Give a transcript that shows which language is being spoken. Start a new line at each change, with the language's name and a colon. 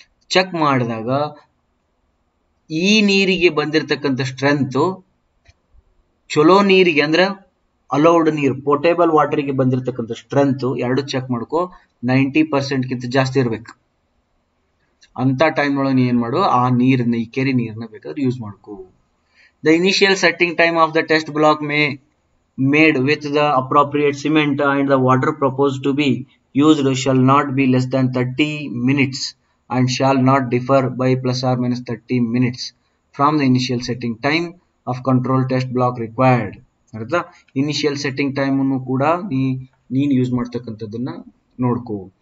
Kannada: Check ಮಾಡಿದಾಗ ಈ ನೀರಿಗೆ ಬಂದಿರತಕ್ಕಂಥ ಸ್ಟ್ರೆಂತ್ ಚಲೋ ನೀರಿಗೆ ಅಂದ್ರೆ ಅಲೌಡ್ ನೀರು, ಪೋರ್ಟೇಬಲ್ ವಾಟರ್ಗೆ ಬಂದಿರತಕ್ಕಂಥ ಸ್ಟ್ರೆಂತ್ ಎರಡು ಚೆಕ್ ಮಾಡ್ಕೋ. 90% ಗಿಂತ ಜಾಸ್ತಿ ಇರ್ಬೇಕು. ಅಂತ ಟೈಮ್ ಒಳಗೆ ನೀ ಏನ್ ಮಾಡು, ಆ ನೀರನ್ನ, ಈ ಕೆರೆ ನೀರನ್ನ ಬೇಕಾದ್ರೆ ಯೂಸ್ ಮಾಡ್ಕೋ.
English: The initial setting time of the test block made with the appropriate cement and the water proposed to be used shall not be less than 30 minutes and shall not differ by plus or minus 30 minutes from the initial setting time of control test block required.
Kannada: ಅರ್ಥ? Initial setting time ಅನ್ನು ಕೂಡ ನೀನು use ಮಾಡ್ತಕ್ಕಂಥದ್ದನ್ನ ನೋಡ್ಕೋ.